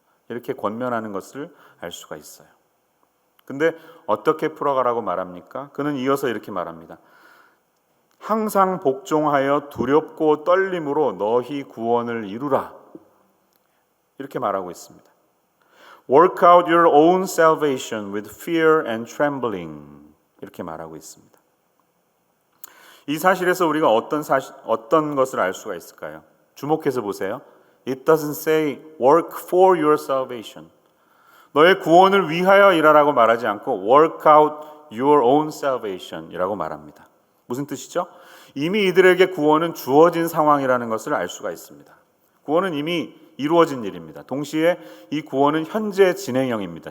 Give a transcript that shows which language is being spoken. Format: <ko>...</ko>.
<ko>이렇게 권면하는 것을 알 수가 있어요. 근데 어떻게 풀어가라고 말합니까? 그는 이어서 이렇게 말합니다. 항상 복종하여 두렵고 떨림으로 너희 구원을 이루라. 이렇게 말하고 있습니다.</ko> <en>Work out your own salvation with fear and trembling.</en> <ko>이렇게 말하고 있습니다. 이 사실에서 우리가 어떤 것을 알 수가 있을까요? 주목해서 보세요.</ko> <en>It doesn't say work for your salvation.</en> <ko>너의 구원을 위하여 일하라고 말하지 않고</ko> <en>work out your own salvation</en> <ko>이라고 말합니다. 무슨 뜻이죠? 이미 이들에게 구원은 주어진 상황이라는 것을 알 수가 있습니다. 구원은 이미 이루어진 일입니다. 동시에 이 구원은 현재 진행형입니다.</ko>